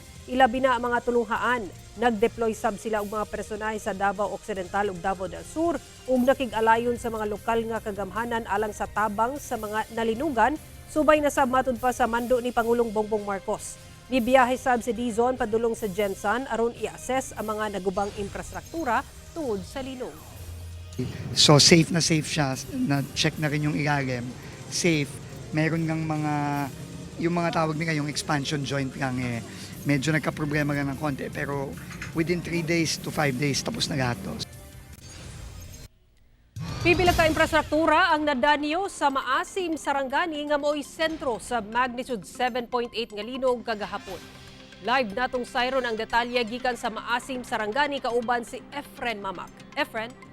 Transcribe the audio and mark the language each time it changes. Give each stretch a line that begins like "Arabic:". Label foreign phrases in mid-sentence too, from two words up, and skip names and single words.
Cebuano: Ilabi na ang mga tulunghaan. Nag-deploy sab sila og mga personahe sa Davao Occidental ug Davao del Sur ug nakig-alayon sa mga lokal nga kagamhanan alang sa tabang sa mga nalinugan, subay na sab matud pa sa mando ni Pangulong Bongbong Marcos. Nibiyahe sab si Dizon padulong sa Jensan aron i-assess ang mga nagubang infrastruktura tungod sa linog.
Filipino: So safe siya, na-check na rin yung ilalim, safe. Meron ng yung mga tawag nila, yung
English: expansion joint
Filipino: lang medyo nagka-problema lang ng konti, pero
English: within 3 days to 5 days
Filipino: tapos na lahat to.
Cebuano: Pipila ka infrastruktura ang nadanyo sa Maasim Sarangani nga mo'y sentro sa magnitude 7.8 nga linog kagahapon. Live natong sayron ang detalye gikan sa Maasim Sarangani kauban si Efren Mamak. Efren?